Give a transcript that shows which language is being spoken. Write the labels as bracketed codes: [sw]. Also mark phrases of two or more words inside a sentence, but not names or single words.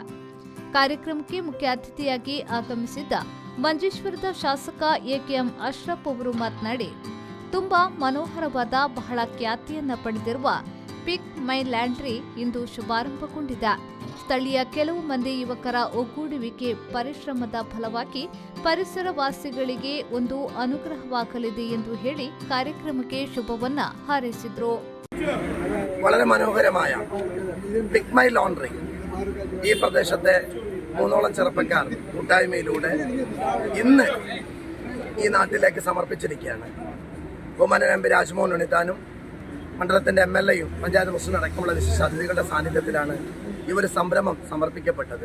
[kn] ಕಾರ್ಯಕ್ರಮಕ್ಕೆ ಮುಖ್ಯ ಅತಿಥಿಯಾಗಿ ಆಗಮಿಸಿದ್ದ ಮಂಜೇಶ್ವರದ ಶಾಸಕ AKM ಅಶ್ರಫ್ ಅವರು ಮಾತನಾಡಿ, ತುಂಬಾ ಮನೋಹರವಾದ, ಬಹಳ ಖ್ಯಾತಿಯನ್ನ ಪಡೆದಿರುವ ಪಿಕ್ ಮೈ ಲ್ಯಾಂಡ್ರಿ ಇಂದು ಶುಭಾರಂಭಗೊಂಡಿದೆ. ಸ್ಥಳೀಯ ಕೆಲವು ಮಂದಿ ಯುವಕರ ಒಗ್ಗೂಡುವಿಕೆ, ಪರಿಶ್ರಮದ ಫಲವಾಗಿ ಪರಿಸರವಾಸಿಗಳಿಗೆ ಒಂದು ಅನುಗ್ರಹವಾಗಲಿದೆ ಎಂದು ಹೇಳಿ ಕಾರ್ಯಕ್ರಮಕ್ಕೆ ಶುಭವನ್ನ ಹಾರೈಸಿದ್ರು. [ml] വളരെ മനോഹരമായ പിക് മൈ ലോണ്ടറി ഈ പ്രദേശത്തെ 3ഓളം ചെറുപ്പക്കാർ കൂട്ടായ്മയിലൂടെ ഇന്ന് ഈ നാട്ടിലേക്ക് സമർപ്പിച്ചിരിക്കുകയാണ്. ബഹുമാന്യൻ MP രാജ്മോഹൻ ഉണ്ണിത്താനും മണ്ഡലത്തിന്റെ MLA-യും പഞ്ചായത്ത് പ്രസിഡന്റ് അടക്കമുള്ള വിശിഷ്ട അതിഥികളുടെ സാന്നിധ്യത്തിലാണ് ഈ ഒരു സംരംഭം സമർപ്പിക്കപ്പെട്ടത്.